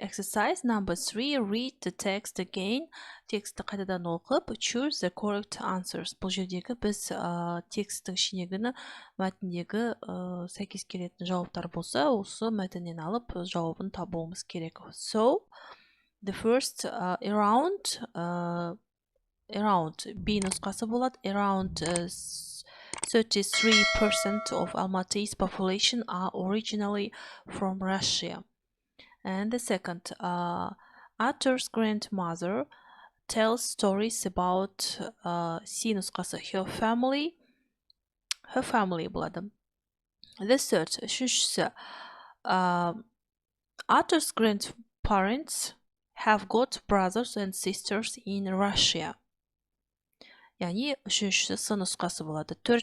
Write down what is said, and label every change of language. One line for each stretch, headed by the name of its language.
English: Exercise number 3, read the text again.
Kazakh: Тексті қайтадан оқып,
English: choose the correct answers.
Kazakh: Бұл жердегі біз тексттің ішіндегі мәтіндегі сәйкес келетін жауаптар болса, осы мәтіннен алып жауабын табуымыз керек.
English: So, the first around B
Kazakh: нұсқасы болады.
English: Around 33% of Almaty's population are originally from Russia. And the second, Arthur's grandmother tells stories about C
Kazakh: нұсқасы
English: her family
Kazakh: болады.
English: The third,
Kazakh: үшіншісі,
English: Arthur's grandparents have got brothers and sisters in Russia.
Kazakh: Яғни үшіншісі С нұсқасы болады.